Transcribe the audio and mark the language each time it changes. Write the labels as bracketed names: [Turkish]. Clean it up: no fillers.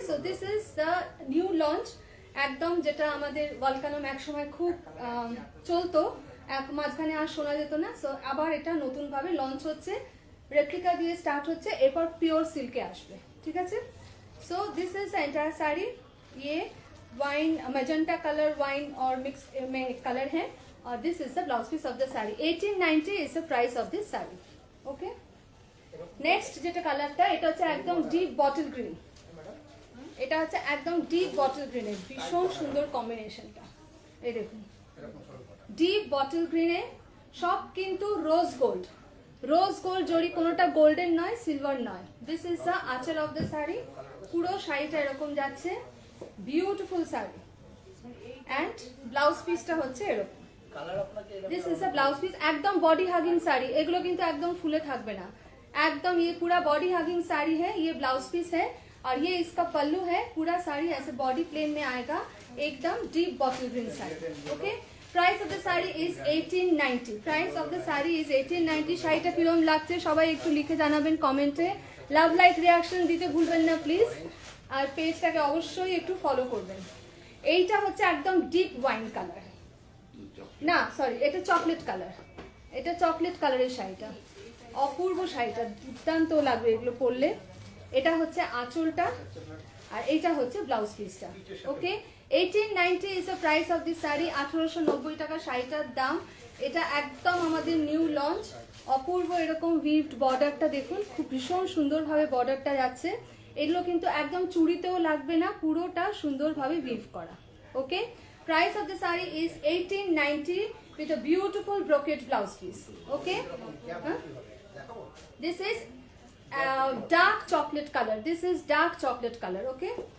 [English] so this is the new launch, [Bangla] একদম যেটা আমাদের ওয়ালকালাম একসময় খুব চলতো, মাঝখানে আর শোনা যেত না। সো আবার এটা নতুন ভাবে লঞ্চ হচ্ছে, রেপ্লিকা দিয়ে স্টার্ট হচ্ছে, এরপর পিওর সিল্কে আসবে, ঠিক আছে। [English] So this is the entire sari. [Hindi] ये वाइन मैजेंटा कलर वाइन और मिक्स में कलर है, और [English] This is the blouse piece of the sari. 1890 is the price of this sari. [Bangla] Okay, next যেটা কালারটা, এটা হচ্ছে একদম ডিপ বটল গ্রিন। এটা হচ্ছে একদম ডিপ বটল গ্রিনের ভীষণ সুন্দর কম্বিনেশনটা। এই দেখুন ডিপ বটল গ্রিনে, সব কিন্তু রোজ গোল্ড, রোজ গোল্ড জরি, কোনোটা গোল্ডেন নয়, সিলভার নয়। [English] This is the aanchal of the sari. [Bangla] পুরো শাড়িটা এরকম যাচ্ছে, বিউটিফুল শাড়ি। অ্যান্ড ব্লাউজ পিসটা হচ্ছে এরকম। [English] This is the blouse piece. [Bangla] একদম বডি হাগিং শাড়ি, এগুলো কিন্তু একদম ফুলে থাকবে না, [Hindi] एकदम ये पूरा बॉडी हगिंग साड़ी है। ये ब्लाउज पीस है और ये इसका पल्लू है। पूरा साड़ी ऐसे बॉडी प्लेन में आएगा, एकदम deep bottle green sari. [English] Okay, price of the sari is 1890। Price of the sari is 1890। [Bangla] শাড়িটা কিরকম লাগছে সবাই একটু লিখে জানাবেন কমেন্টে। লাভ লাইক রিয়াকশন দিতে ভুলবেন না প্লিজ, আর পেজটাকে অবশ্যই একটু ফলো করবেন। এইটা হচ্ছে একদম ডিপ ওয়াইন কালার, না সরি, এটা চকলেট কালার। এটা চকলেট কালারের শাড়িটা, অপূর্ব শাড়িটা, দুর্দান্ত লাগবে এগুলো পরলে। এটা হচ্ছে আঁচলটা, আর এইটা হচ্ছে ব্লাউজ পিসটা। [English] Okay, 1890 is the price of this sari. [Bangla] 1890 টাকা শাড়িটার দাম। এটা একদম আমাদের নিউ লঞ্চ। অপূর্ব এরকম উইভড বর্ডারটা দেখুন, খুব ভীষণ সুন্দরভাবে বর্ডারটা যাচ্ছে। এগুলো কিন্তু একদম চুড়িতেও লাগবে না, পুরোটা সুন্দরভাবে উইভ করা। ওকে, [English] Price of the saree is 1890 with a beautiful brocade blouse piece. Okay? Huh? This is dark chocolate color. This is dark chocolate color. Okay?